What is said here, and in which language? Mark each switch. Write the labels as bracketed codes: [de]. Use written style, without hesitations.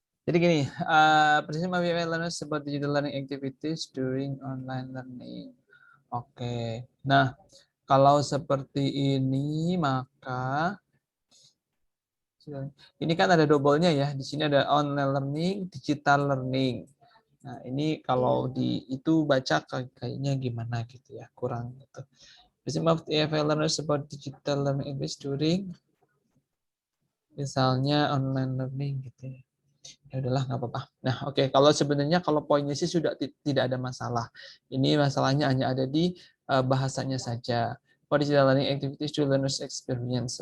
[id] Jadi gini, [en] participate by learners about digital learning activities during online learning. [id] Oke. Nah, kalau seperti ini maka ini kan ada double-nya ya. Di sini ada online learning, digital learning. Nah, ini kalau di itu baca kayaknya gimana gitu ya, kurang gitu. [en] Participate of EFL learners about digital learning activities during [id] misalnya [en] online learning [id] gitu ya. Ya udahlah, nggak apa-apa. Nah, oke, kalau sebenarnya kalau poinnya sih sudah tidak ada masalah. Ini masalahnya hanya ada di bahasanya saja. [en] For digital learning activities to learners experience.